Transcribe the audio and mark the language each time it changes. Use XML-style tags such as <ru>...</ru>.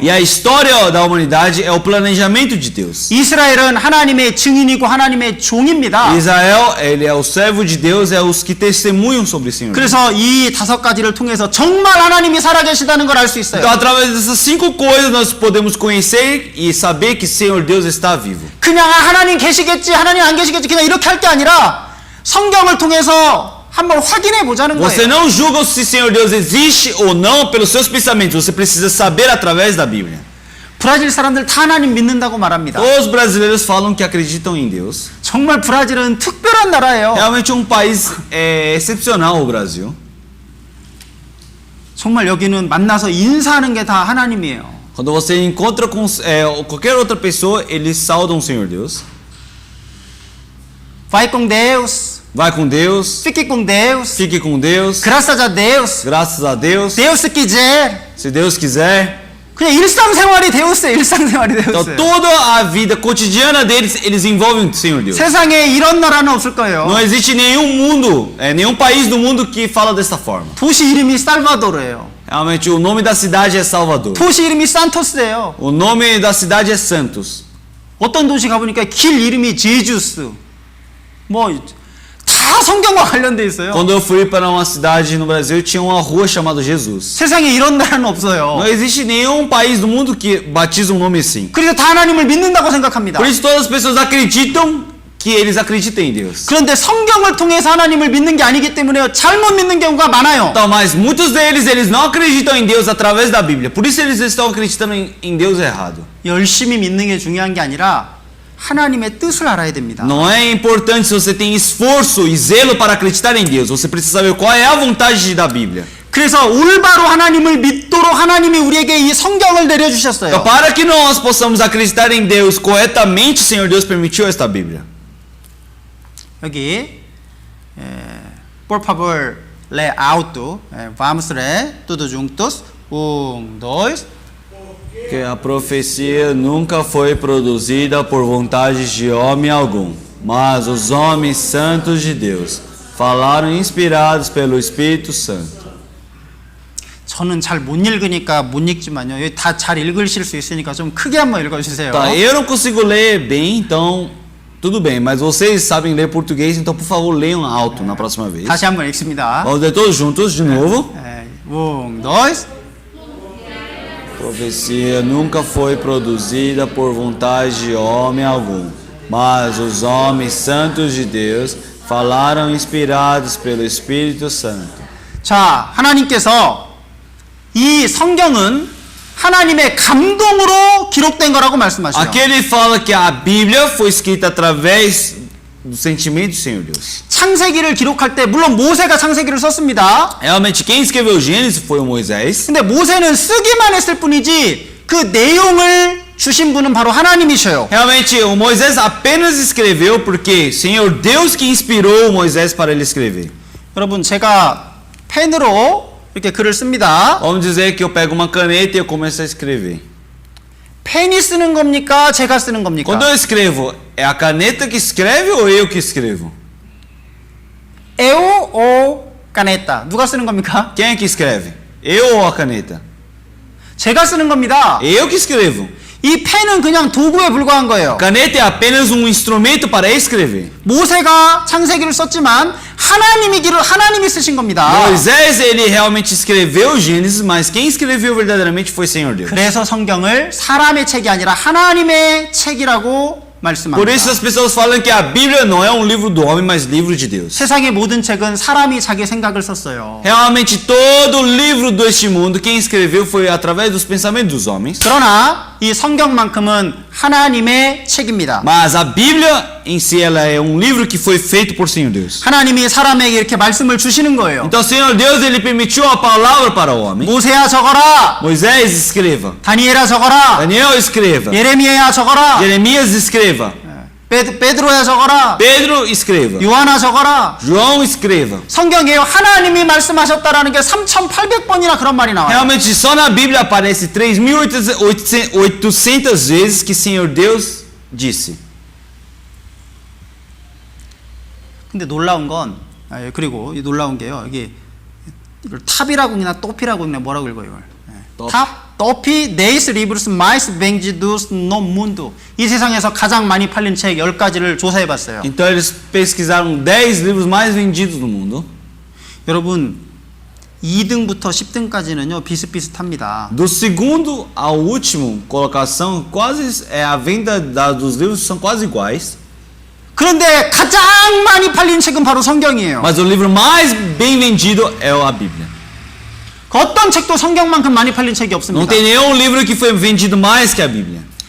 <pt>E a história da humanidade é o planejamento de Deus.</pt> <ko>이스라엘은 하나님의 증인이고 하나님의 종입니다.</ko> <pt>Israel, ele é o servo de Deus, é os que testemunham sobre o Senhor.</pt> <ko>그래서 이 5가지를 통해서 정말 하나님이 살아계시다는 걸 알 수 있어요.</ko> <pt>Então, através dessas 5 coisas, nós podemos conhecer e saber que Senhor Deus está vivo.</pt> <ko>그냥 하나님 계시겠지, 하나님 안 계시겠지, 그냥 이렇게 할 게 아니라 성경을 통해서 한번 확인해 보자는</ko> <pt>Você</pt> <ko>거예요.</ko> <pt>não julga se Senhor Deus existe ou não pelos seus pensamentos. Você precisa saber através da Bíblia.</pt> <ko>브라질 사람들 다 하나님 믿는다고 말합니다.</ko> <pt>Os brasileiros falam que acreditam em Deus.</pt> <ko>정말 브라질은 특별한 나라예요.</ko> <pt>Realmente um país excepcional, o Brasil.</pt> <ko>정말 여기는 만나서 인사하는 게 다 하나님이에요.</ko> <pt>Quando você encontra com qualquer outra pessoa, eles saudam o Senhor Deus. Vai com Deus, Vai com Deus, fique com Deus, fique com Deus, graças a Deus, graças a Deus. Deus se quiser. Se Deus quiser.</pt> <ko>그냥 일상생활이 되었어요. 일상생활이</ko> <pt>Então</pt> <ko>되었어요.</ko> <pt>toda a vida cotidiana deles, eles envolvem o Senhor Deus.</pt> <ko>세상에 이런 나라는 없을 거예요.</ko> <pt>Não existe nenhum mundo, nenhum país do mundo que fala dessa forma.</pt> <ko>도시 이름이 살바도르예요.</ko> <pt>Realmente o nome da cidade é Salvador.</pt> <ko>도시 이름이 산토스예요.</ko> <pt>O nome da cidade é Santos.</pt> <ko>어떤 도시 가보니까 길 이름이 제주스. 뭐 다 성경과 관련돼 있어요.</ko> <pt>Quando eu fui para uma cidade no Brasil, tinha uma rua chamada Jesus.</pt> <ko>세상에 이런 나라는 없어요.</ko> <pt>Não existe nenhum país do mundo que batiza um nome assim.</pt> <ko>그래서 다 하나님을 믿는다고 생각합니다.</ko> <pt>Por isso todas as pessoas acreditam que eles acreditam em Deus.</pt> <ko>그런데 성경을 통해서 하나님을 믿는 게 아니기 때문에 잘못 믿는 경우가 많아요.</ko> <pt>Então, mas muitos deles, eles não acreditam em Deus através da Bíblia. Por isso eles estão acreditando em Deus errado.</pt> <ko>열심히 믿는 게 중요한 게 아니라 하나님의 뜻을 알아야 됩니다.</ko> <pt>Não é importante se você tem esforço e zelo para acreditar em Deus. Você precisa saber qual é a vontade da Bíblia.</pt> <ko>그래서 올바로 하나님을 믿도록 하나님이 우리에게 이 성경을</ko> <pt>Então,</pt> <ko>내려주셨어요.</ko> <pt>para que nós possamos acreditar em Deus corretamente, o Senhor Deus permitiu esta Bíblia.</pt> <ko>여기</ko> <pt>por favor lê alto, vamos ler tudo juntos, 1, 2. Que a profecia nunca foi produzida por vontade de homem algum, mas os homens santos de Deus falaram inspirados pelo Espírito Santo.</pt> <ko>저는 잘 못 읽으니까 못 읽지만요. 여기 다 잘 읽으실 수 있으니까 좀 크게 한번 읽어주세요.</ko> <pt>Tá, eu não consigo ler bem, então tudo bem, mas vocês sabem ler português, então por favor leiam alto na próxima vez.</pt> <ko>다시 한번 읽습니다.</ko> <pt>Vamos ler todos juntos de novo. 1, 2. Profecia nunca foi produzida por vontade de homem algum, mas os homens santos de Deus falaram inspirados pelo Espírito Santo.</pt> <ko>자, 하나님께서 이 성경은 하나님의 감동으로 기록된 거라고 말씀하시죠.</ko> <pt>Aqui ele fala que a Bíblia foi escrita através do sentimento do Senhor Deus.</pt> <ko>창세기를 기록할 때 물론 모세가 창세기를 썼습니다.</ko> <pt>Realmente quem escreveu Gênesis foi o Moisés.</pt> <ko>근데 모세는 쓰기만 했을 뿐이지 그 내용을 주신 분은 바로 하나님이셔요.</ko> <pt>Realmente o Moisés apenas escreveu porque Senhor Deus que inspirou o Moisés para ele escrever.</pt> <ko>여러분 제가 펜으로 이렇게 글을 씁니다.</ko> <pt>Vamos dizer que eu pego uma caneta e eu começo a escrever.</pt> <ko>펜이 쓰는 겁니까? 제가 쓰는 겁니까?</ko> <pt>Quando eu escrevo, é a caneta que escreve ou eu que escrevo? Eu ou caneta?</pt> <ko>누가 쓰는 겁니까?</ko> <pt>Quem é que escreve? Eu ou a caneta?</pt> <ko>제가 쓰는 겁니다.</ko> <pt>Eu que escrevo.</pt> <ko>이 펜은 그냥 도구에 불과한 거예요.</ko> <pt>Caneta é apenas um instrumento para escrever.</pt> <ko>모세가 창세기를 썼지만 하나님이 쓰신 겁니다.</ko> <pt>Moisés, ele realmente escreveu Gênesis, mas quem escreveu verdadeiramente foi Senhor Deus.</pt> <ko>그래서 성경을 사람의 책이 아니라 하나님의 책이라고</ko> <pt>Por</pt> <ko>말씀합니다.</ko> <pt>isso as pessoas falam que a Bíblia não é um livro do homem, mas livro de Deus.</pt> <ko>세상의 모든 책은 사람이 자기 생각을 썼어요.</ko> <pt>Realmente todo o livro deste mundo, quem escreveu foi através dos pensamentos dos homens.</pt> <ko>그러나 이 성경만큼은 하나님의 책입니다.</ko> <pt>Mas a Bíblia em si ela é um livro que foi feito por Senhor Deus.</pt> <ko>하나님이 사람에게 이렇게 말씀을 주시는 거예요.</ko> <pt>Então Senhor Deus ele permitiu a palavra para o homem.</pt> <ko>모세야 적어라.</ko> <pt>Moisés escreva.</pt> <ko>다니엘아 적어라.</ko> <pt>Daniel escreva.</pt> <ko>예레미야야 적어라.</ko> <pt>Jeremias escreva.</pt> <ko>베드로야 적어라.</ko> <pt>Pedro escreva.</pt> <ko>요한아 적어라.</ko> <pt>João escreva.</pt> <ko>성경에 하나님이 말씀하셨다라는 게 3,800번이나 그런 말이 나와요.</ko> <pt>Realmente só na Bíblia aparece 3.800 vezes que Senhor Deus disse.</pt> <ko>근데 놀라운 건 그리고 이 놀라운 게요. 이게 이걸 탑이라고 읽나 또피라고 읽나 뭐라고 읽어요 이걸?</ko> <pt>Top. 탑, 또피, 네이스 리브루스, 마이스, 뱅지두스, 노 문두.</pt> <ko>이 세상에서 가장 많이 팔린 책 10가지를 조사해봤어요.</ko> <pt>Então eles pesquisaram 10 livros mais vendidos do mundo.</pt> <ko>여러분 2등부터 10등까지는요 비슷비슷합니다.</ko> <pt>Do segundo ao último colocação, quase a venda dos livros são quase iguais.</pt> <ko>그런데 가장 많이 팔린 책은 바로 성경이에요.</ko> <pt>Mas o livro mais bem vendido é a Bíblia.</pt> <ko>그 어떤 책도 성경만큼 많이 팔린 책이</ko> <pt>Não</pt> <ko>없습니다.</ko> <pt>tem nenhum livro que foi vendido mais que a Bíblia.</pt>